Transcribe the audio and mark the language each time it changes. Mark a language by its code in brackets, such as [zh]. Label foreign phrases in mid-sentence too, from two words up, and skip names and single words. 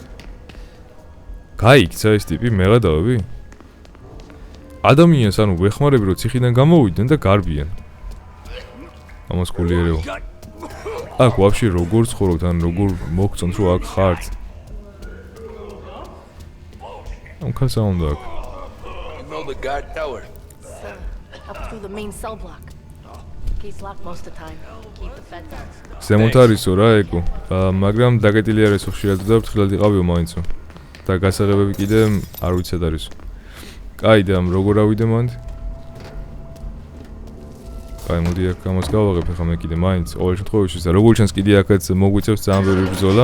[ka] გაიქცა ეს ტიპი, მე გადავები? ადამიანს ანუ ვეხმარები რომ ციხიდან გამოვიდნენ და გარბიან. ამას გულიერეო. აქ ვაფშე როგორ ცხოვრობთ, ან როგორ მოგწონთ რომ აქ ხართ? ამ ქალს არ უნდა აქ. [en] You know the guard tower. Up through the main cell block. Gates locked most of the time. Keep the feds out. [ka] ზემოთ არისო რა ეგო. მაგრამ დაგეტილი არისო ხშირად და ფრთხილად იყავიო მაინცო. და გასაღებები კიდე არ ვიცი სად არისო. კაი და როგორ ავიდე მანდ? კაი მოდი აქ ამას გავაღებ ახლა მე კიდე მაინც ყოველ შემთხვევაში და როგორ ჩანს კიდე აქაც მოგვიწევს ძალიან ბევრი ბრძოლა.